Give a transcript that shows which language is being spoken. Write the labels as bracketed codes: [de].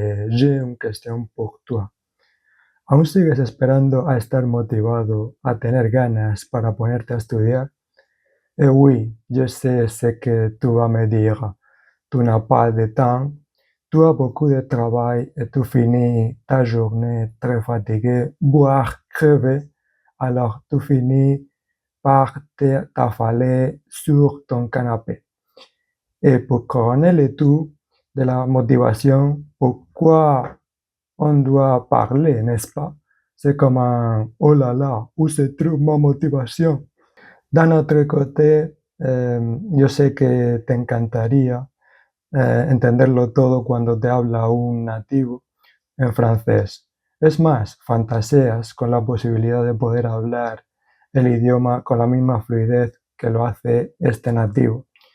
[fr] J'ai une question pour toi. [es] ¿Aún sigues esperando a estar motivado, a tener ganas para ponerte a estudiar? [fr] Oui, je sais ce que tu vas me dire. Tu n'as pas de temps, tu as beaucoup de travail et tu finis ta journée très fatigué, voire crevé. Alors tu finis par t'affaler sur ton canapé. Et pour couronner le tout de la motivation, pourquoi on doit parler, n'est-ce pas? C'est comme un oh là là, où se trouve ma motivation? D'un autre côté, [es] yo sé que te encantaría entenderlo todo cuando te habla un nativo en francés. Es más, fantaseas con la posibilidad de poder hablar el idioma con la misma fluidez que lo hace este nativo.